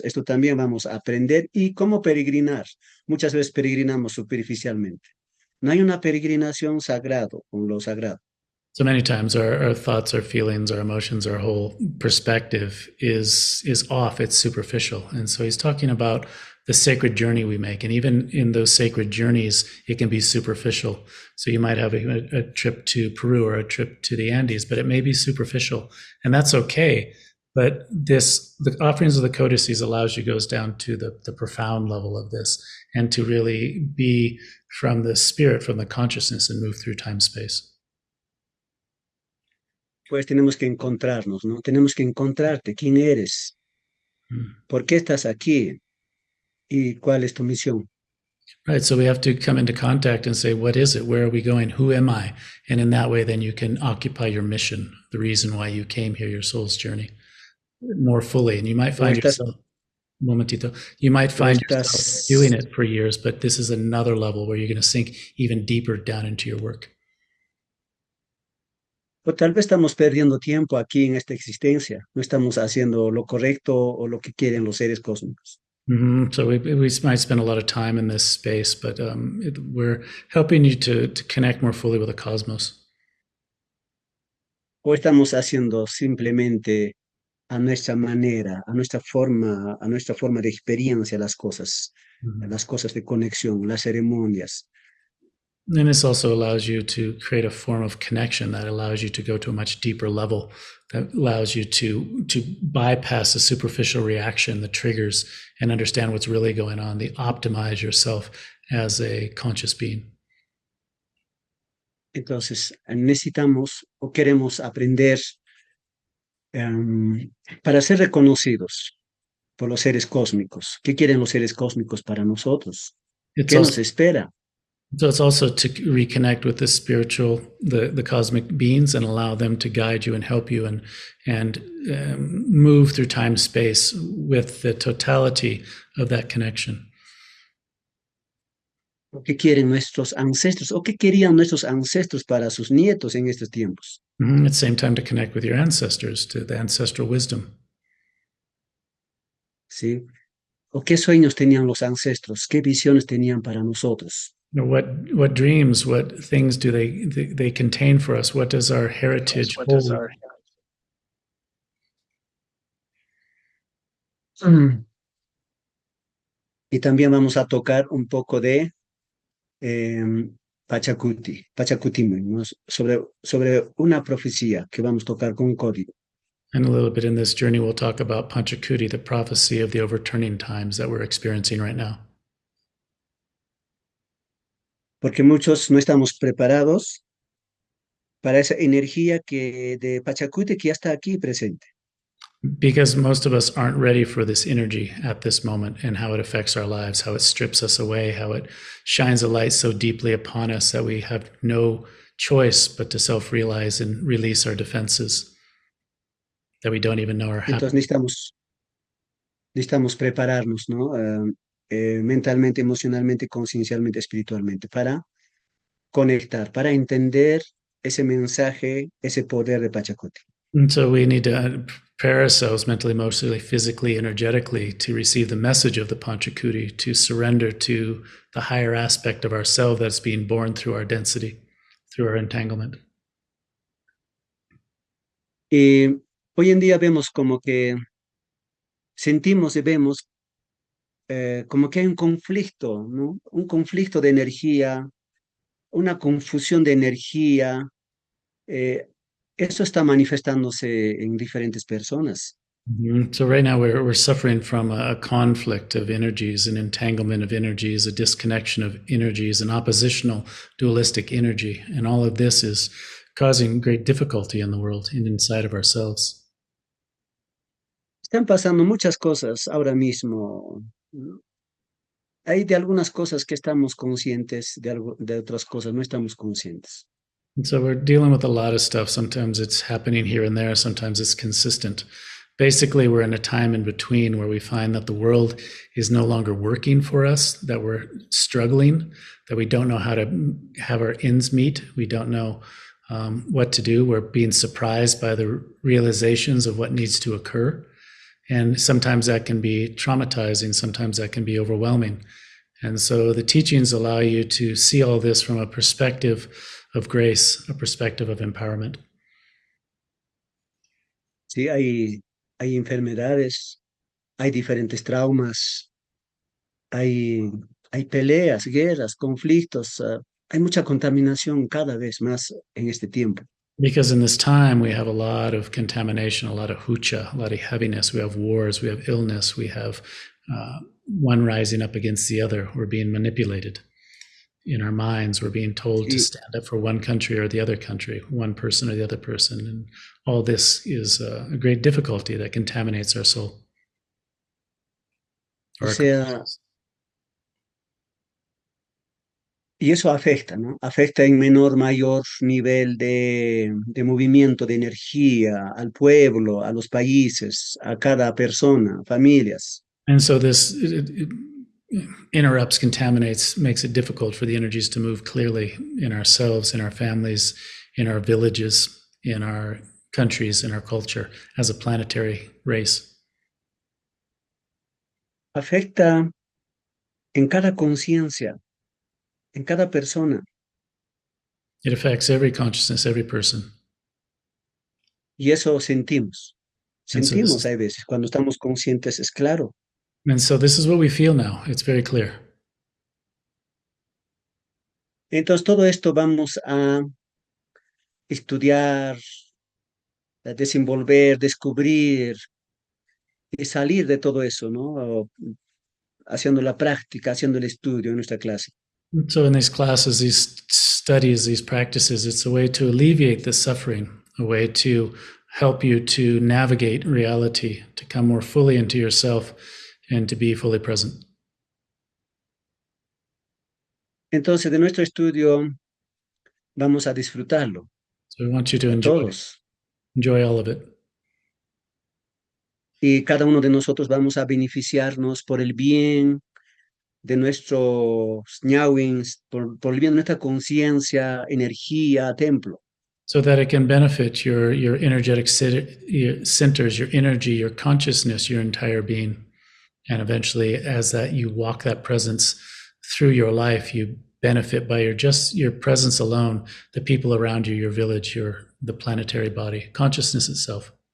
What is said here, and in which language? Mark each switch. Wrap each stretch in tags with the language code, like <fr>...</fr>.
<es>Esto también vamos a aprender y cómo peregrinar. Muchas veces peregrinamos superficialmente. No hay una peregrinación sagrado con lo sagrado.</es> <en>So many times our thoughts, our feelings, our emotions, our whole perspective is off. It's superficial. And so he's talking about the sacred journey we make. And even in those sacred journeys, it can be superficial. So you might have a trip to Peru or a trip to the Andes, but it may be superficial, and that's okay. But the offerings of the codices allows you goes down to the profound level of this, and to really be from the spirit, from the consciousness, and move through time space.</en> <es>Pues tenemos que encontrarnos, ¿no? Tenemos que encontrarte, quién eres, por qué estás aquí y cuál es tu misión.</es> <en>Right. So we have to come into contact and say, what is it? Where are we going? Who am I? And in that way, then you can occupy your mission, the reason why you came here, your soul's journey, more fully. And you might</en> <es>O</es> <en>find</en> <es>estás,</es> <en>yourself,</en> <es>momentito,</es> <en>you might</en> <es>o</es> <en>find yourself doing</en> <es>estás,</es> <en>it for years, but this is another level where you're going to sink even deeper down into your work.</en> <es>o tal vez estamos perdiendo tiempo aquí en esta existencia. No estamos haciendo lo correcto o lo que quieren los seres cósmicos.</es> <en>So we might spend a lot of time in this space, but we're helping you to connect more fully with the cosmos.</en> <es>O estamos haciendo simplemente a nuestra manera, a nuestra forma de experiencia las cosas de conexión, las ceremonias.</es> <en>And this also allows you to create a form of connection that allows you to go to a much deeper level, that allows you to bypass the superficial reaction, the triggers, and understand what's really going on, to optimize yourself as a conscious being.</en> <es>Entonces, necesitamos o queremos aprender para ser reconocidos por los seres cósmicos. ¿Qué quieren los seres cósmicos para nosotros?</es> <en>It's</en> <es>¿Qué nos</es> <en>also</en> <es>espera?</es> <en>So it's also to reconnect with the spiritual, the cosmic beings, and allow them to guide you and help you and move through time space with the totality of that connection.</en> <es>¿Qué quieren nuestros ancestros o qué querían nuestros ancestros para sus nietos en estos tiempos?</es> <en>At the same time, to connect with your ancestors, to the ancestral wisdom.</en> <es>¿Sí? ¿O qué sueños tenían los ancestros? ¿Qué visiones tenían para nosotros?</es> <en>What dreams, what things do they contain for us? What does our heritage hold?</en> <es>Y también vamos a tocar un poco de Pachacuti, ¿no? Sobre una profecía que vamos a tocar con un código.</es> <en>And a little bit in this journey, we'll talk about Panchakuti, the prophecy of the overturning times that we're experiencing right now.</en> <es>Porque muchos no estamos preparados para esa energía de Pachacuti que ya está aquí presente.</es> <en>Because most of us aren't ready for this energy at this moment and how it affects our lives, how it strips us away, how it shines a light so deeply upon us that we have no choice but to self-realize and release our defenses that we don't even know are happening.</en> <es>Entonces necesitamos prepararnos, ¿no? Mentalmente, emocionalmente, conciencialmente, espiritualmente, para conectar, para entender ese mensaje, ese poder de Pachacuti.</es> <en>And so we need to prepare ourselves mentally, emotionally, physically, energetically to receive the message of the Panchakuti, to surrender to the higher aspect of ourself that's being born through our density, through our entanglement.</en> <es>Y hoy en día vemos como que sentimos y vemos como que hay un conflicto, ¿no? Un conflicto de energía, una confusión de energía. Eso está manifestándose en diferentes personas.</es> <en>So right now we're suffering from a conflict of energies, an entanglement of energies, a disconnection of energies, an oppositional dualistic energy. And all of this is causing great difficulty in the world and inside of ourselves.</en> <es>Están pasando muchas cosas ahora mismo, ¿no? Hay de algunas cosas que estamos conscientes, de otras cosas no estamos conscientes.</es> <en>And so we're dealing with a lot of stuff. Sometimes it's happening here and there, sometimes it's consistent. Basically, we're in a time in between where we find that the world is no longer working for us, that we're struggling, that we don't know how to have our ends meet. We don't know what to do. We're being surprised by the realizations of what needs to occur. And sometimes that can be traumatizing, sometimes that can be overwhelming. And so the teachings allow you to see all this from a perspective of grace, a perspective of empowerment.</en> <es>Sí, hay enfermedades, hay diferentes traumas, hay, hay peleas, guerras, conflictos, hay mucha contaminación cada vez más en este tiempo.</es> <en>Because in this time, we have a lot of contamination, a lot of hucha, a lot of heaviness. We have wars, we have illness, we have one rising up against the other. We're being manipulated in our minds. We're being told to</en> <es>Sí,</es> <en>stand up for one country or the other country, one person or the other person. And all this is a great difficulty that contaminates our soul</en> <es>o</es> <en>or our</en> <es>sea,</es> <en>consciousness.</en> <es>y eso afecta, ¿no? Afecta en menor, mayor nivel de movimiento, de energía al pueblo, a los países, a cada persona, familias.</es> <en>And so this it interrupts, contaminates, makes it difficult for the energies to move clearly in ourselves, in our families, in our villages, in our countries, in our culture as a planetary race.</en> <es>Afecta en cada conciencia, en cada persona.</es> <en>It affects every consciousness, every person.</en> <es>Y eso sentimos.</es> <en>And so this</en> <es>Sentimos</es> <en>is</en> <es>hay veces, cuando estamos conscientes, es claro.</es> <en>and so this is what we feel now. It's very clear.</en> <es>Entonces, todo esto vamos a estudiar, a desenvolver, descubrir y salir de todo eso, ¿no? O haciendo la práctica, haciendo el estudio en nuestra clase.</es> <en>So in these classes, these studies, these practices, it's a way to alleviate the suffering, a way to help you to navigate reality, to come more fully into yourself and to be fully present.</en> <es>Entonces, de nuestro estudio vamos a disfrutarlo,</es> <en>So we want you to</en> <es>todos.</es> <en>enjoy all of it.</en> <es>Y cada uno de nosotros vamos a beneficiarnos por el bien de nuestros ñawins, por el bien de nuestra conciencia, energía, templo.</es> <en>So that it can benefit your energetic your centers, your energy, your consciousness, your entire being. And eventually, as that you walk that presence through your life, you benefit by your presence alone, the people around you, your village, the planetary body, consciousness itself.</en>